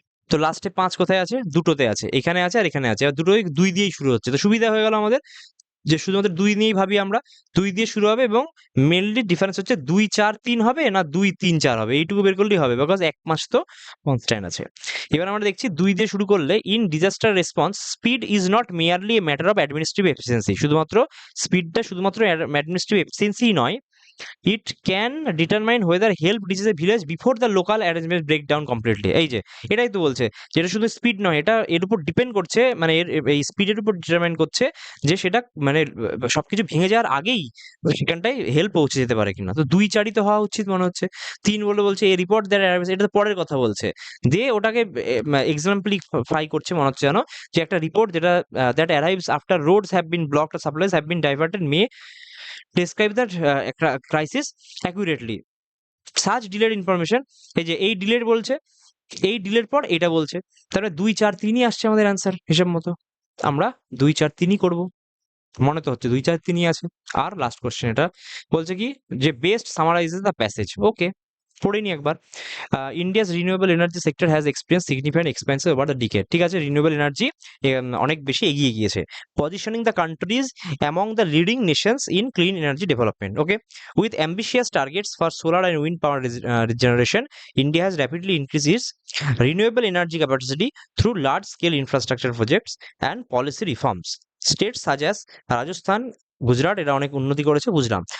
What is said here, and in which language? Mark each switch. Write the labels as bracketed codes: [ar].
[bn] তো লাস্টে 5 কোথায় আছে, দুটোতে আছে, এখানে আছে আর এখানে আছে, আর দুটোই 2 দিয়েই শুরু হচ্ছে, তো সুবিধা হয়ে গেল আমাদের যে শুধুমাত্র 2 নিয়েই ভাবি আমরা, 2 দিয়ে শুরু হবে এবং মেইনলি ডিফারেন্স হচ্ছে 2 4 3 হবে না 2 3 4 হবে, এইটুকু বের করলেই হবে, বিকজ 1 মাস তো কনস্ট্যান্ট আছে। এবার আমরা দেখছি 2 দিয়ে শুরু করলে [en] in disaster response speed is not merely a matter of administrative efficiency, [bn] শুধুমাত্র স্পিডটা শুধুমাত্র অ্যাডমিনিস্ট্রেটিভ এফিসিয়েন্সি নয়, [en] It can determine whether help reaches a village before the local arrangement break down completely। [bn] এই যে এটাই তো বলছে, যেটা শুধু স্পিড নয়, এটা এর উপর ডিপেন্ড করছে, মানে এই স্পিডের উপর ডিটারমাইন করছে যে সেটা মানে সবকিছু ভেঙে যাওয়ার আগেই সেখানটায় হেল্প পৌঁছে যেতে পারে কিনা। তো ২-৪ই তো হওয়া উচিত মনে হচ্ছে। ৩ বলছে এ রিপোর্ট দ্যাট এটা তো পরের কথা বলছে, দিয়ে ওটাকে এক্সাম্পলিফাই করছে মনে হচ্ছে যেন, যে একটা রিপোর্ট যেটা [en] That arrives after roads have been blocked, supplies have been diverted, may describe that crisis accurately. [bn] Such delayed information, এই যে এই ডিলেড বলছে, এই ডিলের পর এটা বলছে, তাহলে ২-৪-৩ই আসছে আমাদের অ্যান্সার হিসাব মতো। আমরা ২-৪-৩ই করবো, মনে তো হচ্ছে ২-৪-৩ই আছে। আর লাস্ট কোশ্চেন এটা বলছে কি, যে [en] Best summarises the passage. [bn] ওকে, পড়ে নি একবার। [en] India's renewable energy sector has experience significant expensive over the decade. [bn] ঠিক আছে, রিনিউয়েবল এনার্জি অনেক বেশি এগিয়ে গিয়েছে, [en] Positioning the countries among the leading nations in clean energy development. Okay, with ambitious targets for solar and wind power generation, India has rapidly increased its renewable energy capacity through large-scale infrastructure projects and policy reforms. States such as Rajasthan, [bn] Gujarat এরা অনেক উন্নতি করেছে, বুঝলাম।